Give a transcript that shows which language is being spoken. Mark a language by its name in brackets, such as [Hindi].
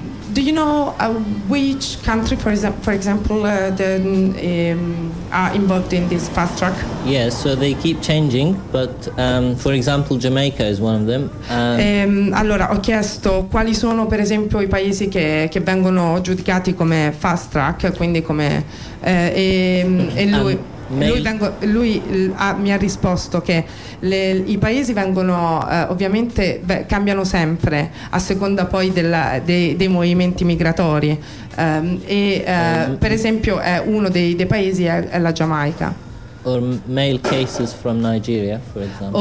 [English] Do you know which country, for example, are involved in this fast track? Yes, so they keep changing, but for example, Jamaica is one of them. [Italian] Allora, ho chiesto quali sono, per esempio, i paesi che vengono giudicati come fast track, quindi come mi ha risposto che i paesi vengono ovviamente cambiano sempre a seconda poi dei movimenti migratori per esempio uno dei paesi è la Giamaica. [English] Or male cases from Nigeria, for example.